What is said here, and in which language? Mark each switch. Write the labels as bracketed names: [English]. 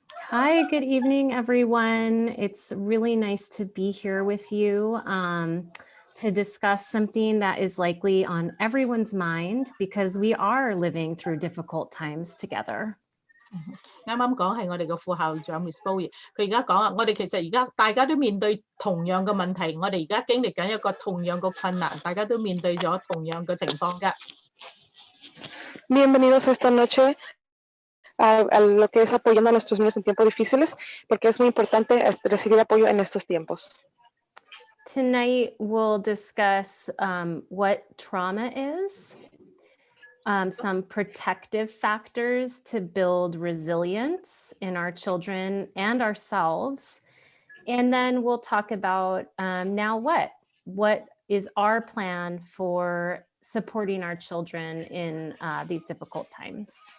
[English] Hi, good evening, everyone. It's really nice to be here with you to discuss something that is likely on everyone's mind because we are living through difficult times together. [Cantonese] 啱啱講係我哋嘅副校長 Miss Bowie， 佢而家講啊，我哋其實而家大家都面對同樣嘅問題，我哋而家經歷緊一個同樣嘅困難，大家都面對咗同樣嘅情況㗎。 [Spanish] Bienvenidos esta noche a lo que es apoyando a nuestros niños en tiempos difíciles, porque es muy importante recibir apoyo en estos tiempos. [English] Tonight, we'll discuss what trauma is, some protective factors to build resilience in our children and ourselves. And then we'll talk about now what is our plan for supporting our children in these difficult times.